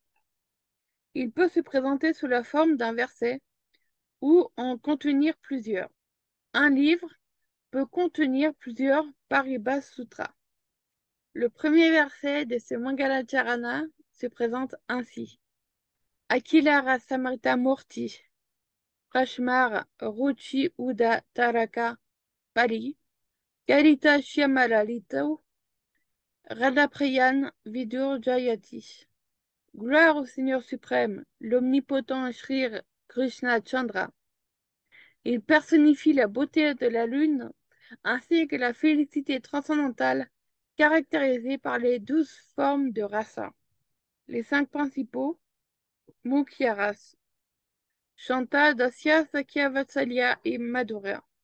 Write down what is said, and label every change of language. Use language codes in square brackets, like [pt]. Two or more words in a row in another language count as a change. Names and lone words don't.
[fr] Il peut se présenter sous la forme d'un verset ou en contenir plusieurs. Un livre peut contenir plusieurs [sa] परिभाषा सूत्र. [fr] Le premier verset de ce Mangalacharana se présente ainsi. [sa] अखिल रसामृत मूर्तिः, प्रसृमर रुचि रुद्ध तारका पालिः, कलित श्यामा ललितो, राधाप्रेयान् विधुर् जयति. [fr] Gloire au Seigneur suprême, l'omnipotent Sri Krishna Chandra. Il personnifie la beauté de la lune ainsi que la félicité transcendantale caractérisée par les 12 formes de rasa. Les 5 principaux, [sa] मुख्य रस, शान्त, दास्य, सख्य, वात्सल्य et माधुर्य.